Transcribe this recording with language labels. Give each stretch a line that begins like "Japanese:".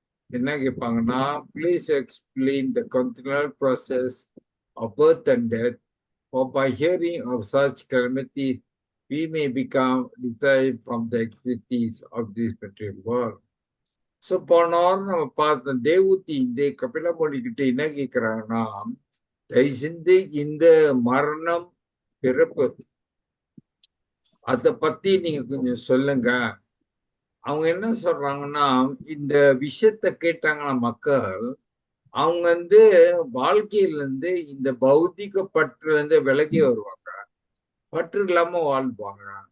Tamil: என்ன கேட்பாங்கன்னா,
English: Please explain the continual process of birth and death. For by hearing of such calamities, we may become deprived from the activities of this material world.
Tamil: So போன வாரம் நம்ம பார்த்தோம், தேவூத்தி இந்த கபிலமொழி கிட்ட என்ன கேட்கிறாங்கன்னா, தயவு செஞ்சு இந்த மரணம், பிறப்பு அதை பத்தி நீங்க கொஞ்சம் சொல்லுங்க. அவங்க என்ன சொல்றாங்கன்னா, இந்த விஷயத்த கேட்டாங்கன்னா மக்கள், அவங்க வாழ்க்கையில இந்த பௌத்திக பற்றுல இருந்து விலகி வருவாங்க, பற்று இல்லாம வாழ்வாங்க.